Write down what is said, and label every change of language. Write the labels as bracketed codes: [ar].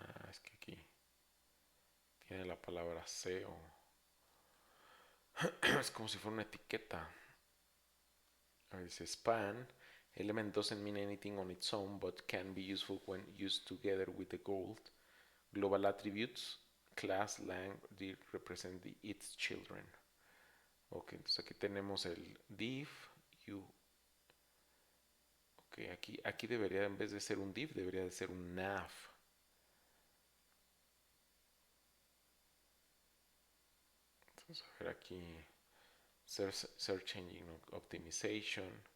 [es] Es que aquí tiene la palabra SEO. Es como si fuera una etiqueta. A ver, dice span. [en] Element doesn't mean anything on its own, but can be useful when used together with the goal. Global attributes, class, lang, represent its children. [es] Ok, entonces aquí tenemos el div, you. Ok, aquí debería, en vez de ser un div, debería de ser un nav. Entonces, a ver aquí, [en] search engine optimization.